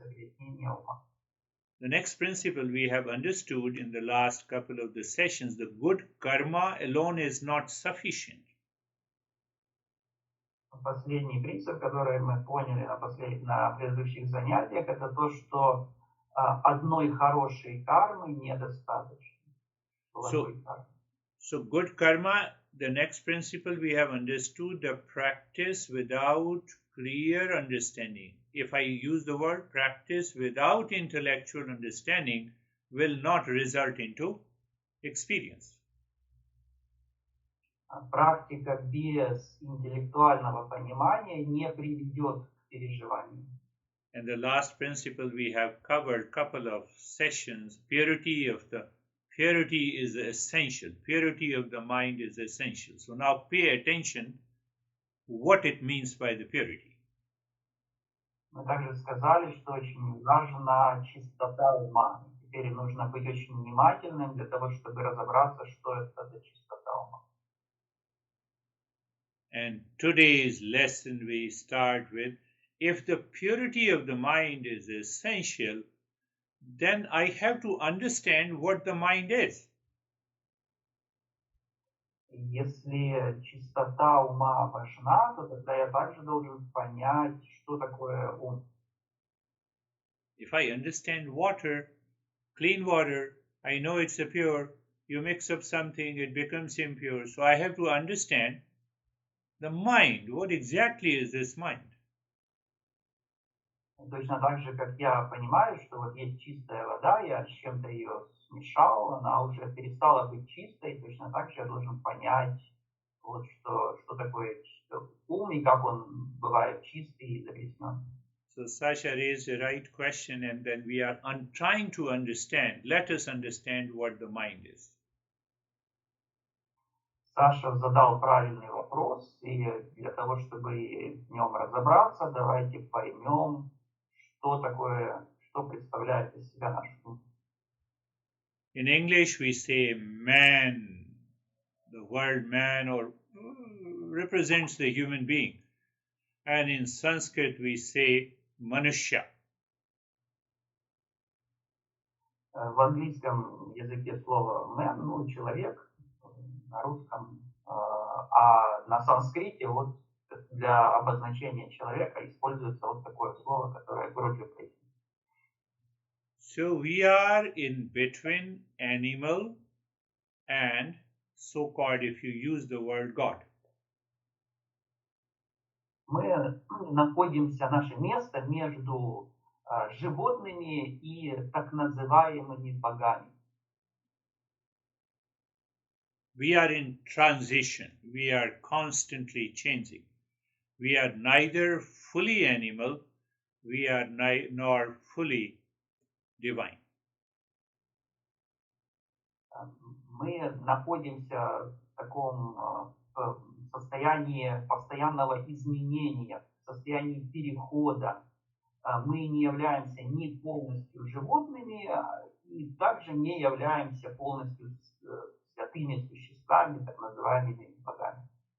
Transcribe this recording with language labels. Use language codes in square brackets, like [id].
[ru] загрязнения ума. [en] The next principle we have understood in the last couple of the sessions, the good karma alone is not sufficient. [ru] Последний принцип, который мы поняли на предыдущих занятиях, это то, что одной хорошей кармы недостаточно. [en] So good karma, the next principle we have understood, the practice without clear understanding. If I use the word practice without intellectual understanding, will not result into experience. [ru] Практика без интеллектуального понимания не приведет к переживанию. [en] And the last principle we have covered couple of sessions, purity is essential. Purity of the mind is essential. So now pay attention what it means by the purity. [ru] Мы также сказали, что очень важна чистота ума. Теперь нужно быть очень внимательным для того, чтобы разобраться, что это за чистота ума. [en] And today's lesson we start with, if the purity of the mind is essential, then I have to understand what the mind is. [ru] Если чистота ума важна, то тогда я также должен понять, что такое ум. [en] If I understand water, clean water, I know it's pure. You mix up something, it becomes impure. So I have to understand the mind. What exactly is this mind? [ru] Точно так же, как я понимаю, что вот есть чистая вода, я с чем-то ее смешал, она уже перестала быть чистой, точно так же я должен понять, вот что такое ум и как он бывает чистый и загрязненный. [en] So Sasha raised the right question, and then we are trying to understand. Let us understand what the mind is. [ru] Саша задал правильный вопрос, и для того, чтобы в нем разобраться, давайте поймем, что такое, что представляет из себя наш ум. [en] In English, we say man. The word man or represents the human being. And in Sanskrit, we say manushya. [ru] В английском языке слово man, человек, на русском, а на санскрите вот для обозначения человека используется вот такое слово, которое Гуру произнес. [en] So we are in between animal and so-called, if you use the word God. [ru] Мы находимся, наше место между животными и так называемыми богами. [en] We are in transition. We are constantly changing. We are neither fully animal, we are nor fully divine. [ru] Мы находимся в таком состоянии постоянного изменения, в состоянии перехода. Мы не являемся ни полностью животными, и также не являемся полностью святыми существами, так называемыми богами.